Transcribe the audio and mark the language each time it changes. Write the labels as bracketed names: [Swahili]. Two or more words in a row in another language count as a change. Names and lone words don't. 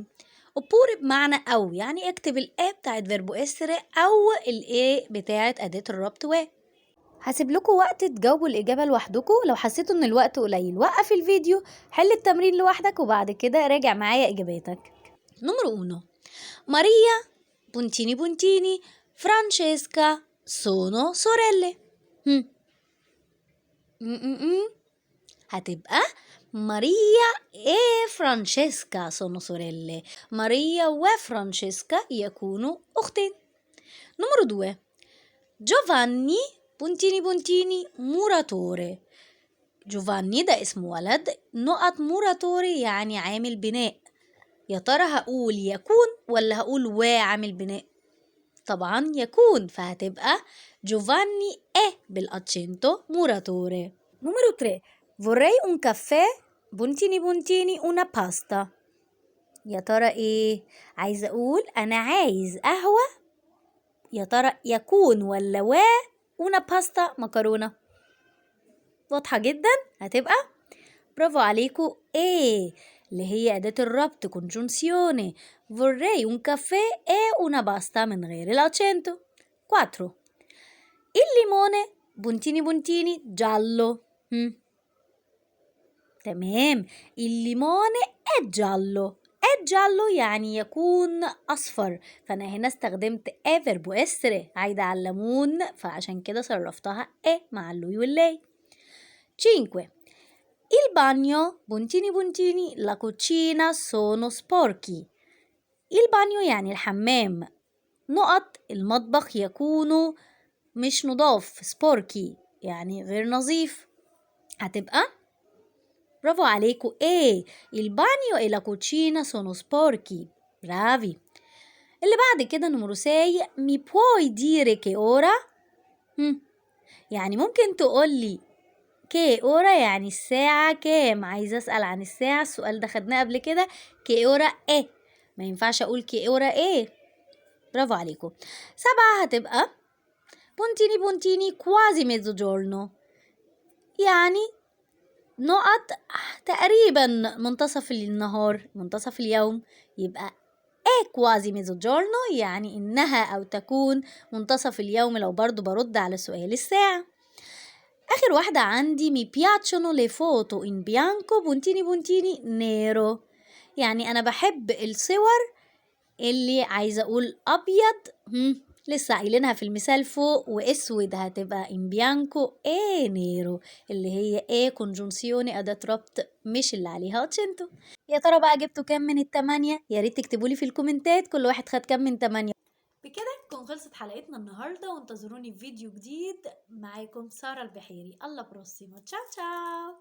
[Arabic] oppure بمعنى أو، يعني اكتب الايه بتاعت [Italian] verbo essere [Arabic] أو الايه بتاعت أداة الربط هسيب لكم وقت تجاوبوا الإجابة لوحدكم. لو حسيتوا إن الوقت قليل وقف الفيديو، حل التمرين لوحدك وبعد كده راجع معايا إجاباتك. [Italian] نمرو 1. Maria puntini Francesca sono sorelle. [Arabic] هتبقى ماريا فرانشيسكا [Italian] sono sorelle. [Arabic] ماريا وفرانشيسكا يكونوا أختين. [Italian] نمرو 2. جوفاني puntini muratore. [Arabic] جوفاني ده اسم ولد، موراتوري يعني عامل بناء. يا ترى هقول يكون ولا هقول عامل بناء؟ طبعا يكون، فهتبقى جوفاني بالأتشنتو muratore. [Italian] نمرو 3. vorrei un caffè buntini una pasta. [Arabic] يا ترى ايه؟ عايزة اقول انا عايز قهوة، يا ترى يكون ولا [Italian] una pasta [Arabic] مكرونة؟ واضحة جدا، هتبقى برافو عليكم ايه اللي هي أداة الربط كونجونسيوني. [Italian] vorrei un caffè e una pasta [Arabic] من غير الأكسنتو. [Italian] 4. il limone buntini giallo. [Arabic] تمام، الليمونة giallo. giallo يعني يكون أصفر، فأنا هنا استخدمت [Italian] verbo essere [Arabic] عايدة على الليمون، فعشان كده صرفتها مع اللوي واللاي. 5. [Italian] il bagno buntini la cucina sono sporchi. il bagno [Arabic] يعني الحمام، المطبخ يكونوا مش نضاف، سبوركي يعني غير نظيف. هتبقى برافو عليكم [Italian] il bagno e la cucina sono sporchi. [Arabic] برافي. اللي بعد كده نمرو 6. [Italian] mi puoi dire che ora؟ [Arabic] يعني ممكن تقولي [Italian] che ora [Arabic] يعني الساعة كام. عايزة اسأل عن الساعة، السؤال ده خدناه قبل كده. [Italian] che ora [Arabic] ايه، ما ينفعش اقول [Italian] che ora [Arabic] ايه. برافو عليكم. 7 هتبقى [Italian] puntini quasi mezzo giorno, [Arabic] يعني تقريبا منتصف النهار، منتصف اليوم. يبقى [Italian] quasi mezzo giorno [Arabic] يعني انها او تكون منتصف اليوم، لو برضو برد على سؤال الساعة. آخر واحدة عندي [Italian] mi piacciono le foto in bianco puntini nero، [Arabic] يعني أنا بحب الصور اللي عايزة أقول أبيض لسه قايلينها في المثال فوق، واسود هتبقى [Italian] in bianco e nero [Arabic] اللي هي ايه كونجونسيوني أداة ربط مش اللي عليها أوتشنتو. يا ترى بقى جبتوا كام من ال8؟ يا ريت تكتبوا لي في الكومنتات كل واحد خد كام من 8. بكده تكون خلصت حلقتنا النهارده، وانتظروني في فيديو جديد. معاكم سارة البحيري. [Italian] alla prossimo, ciao ciao.